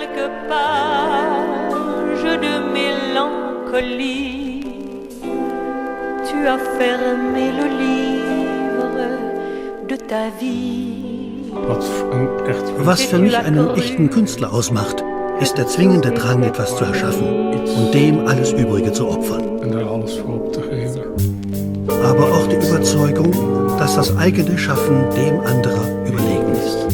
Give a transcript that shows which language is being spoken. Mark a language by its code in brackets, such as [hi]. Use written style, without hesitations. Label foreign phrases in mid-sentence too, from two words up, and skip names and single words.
[fr] page de mélancolie. Tu as fermé le livre de ta vie. [de] Was für mich einen echten Künstler ausmacht, ist der zwingende Drang, etwas zu erschaffen und dem alles Übrige zu opfern. Aber auch die Überzeugung, dass das eigene Schaffen dem anderer überlegen ist.